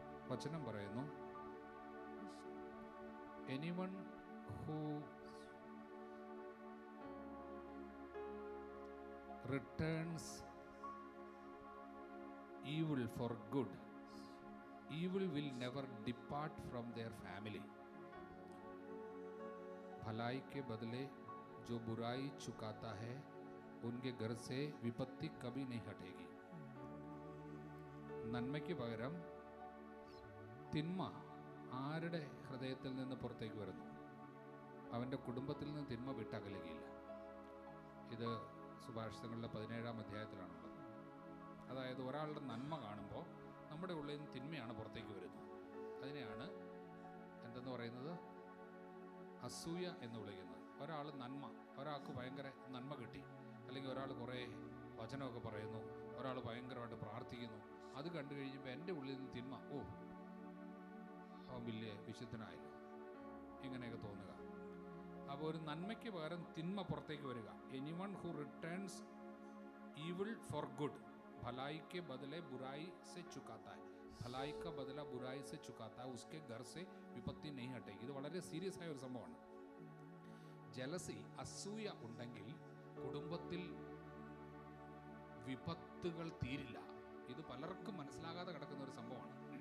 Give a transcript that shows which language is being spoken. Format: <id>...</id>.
<ml>വചനം പറയുന്നു,</ml> <en>Anyone who returns evil for good, evil will never depart from their family.</en> <hi>भलाई के बदले जो बुराई चुकाता है उनके घर से विपत्ति कभी नहीं हटेगी.</hi> <ml>നന്മയ്ക്ക് പകരം തിന്മ ആരുടെ ഹൃദയത്തിൽ നിന്ന് പുറത്തേക്ക് വരുന്നു, അവൻ്റെ കുടുംബത്തിൽ നിന്ന് തിന്മ വിട്ടകലുകയില്ല. ഇത് സുഭാഷിതങ്ങളുടെ 17-ാം അധ്യായത്തിലാണുള്ളത്. അതായത് ഒരാളുടെ നന്മ കാണുമ്പോൾ നമ്മുടെ ഉള്ളിൽ നിന്ന് തിന്മയാണ് പുറത്തേക്ക് വരുന്നത്. അതിനെയാണ് എന്തെന്ന് പറയുന്നത്? അസൂയ എന്ന് വിളിക്കുന്നത്. ഒരാൾ നന്മ, ഒരാൾക്ക് ഭയങ്കര നന്മ കിട്ടി, അല്ലെങ്കിൽ ഒരാൾ കുറേ വചനമൊക്കെ പറയുന്നു, ഒരാൾ ഭയങ്കരമായിട്ട് പ്രാർത്ഥിക്കുന്നു, അത് കണ്ടു കഴിയുമ്പോൾ എൻ്റെ ഉള്ളിൽ നിന്ന് തിന്മ, ഓ അവൻ വലിയ വിശുദ്ധനായല്ലോ, ഇങ്ങനെയൊക്കെ തോന്നുക. അപ്പോൾ ഒരു നന്മയ്ക്ക് പകരം തിന്മ പുറത്തേക്ക് വരിക.</ml> <en>anyone who returns evil for good,</en> <hi>भलाई के बदले बुराई से चुकाता है, भलाई का बदला बुराई से चुकाता है, उसके घर से विपत्ति नहीं हटेगी.</hi> <ml>ഇത് വളരെ സീരിയസ് ആയ ഒരു സംഭവമാണ്. ജലസി, അസൂയ ഉണ്ടെങ്കിൽ കുടുംബത്തിൽ വിപത്തുകൾ തീരില്ല. ഇത് പലർക്കും മനസ്സിലാകാതെ കിടക്കുന്ന ഒരു സംഭവമാണ്.</ml>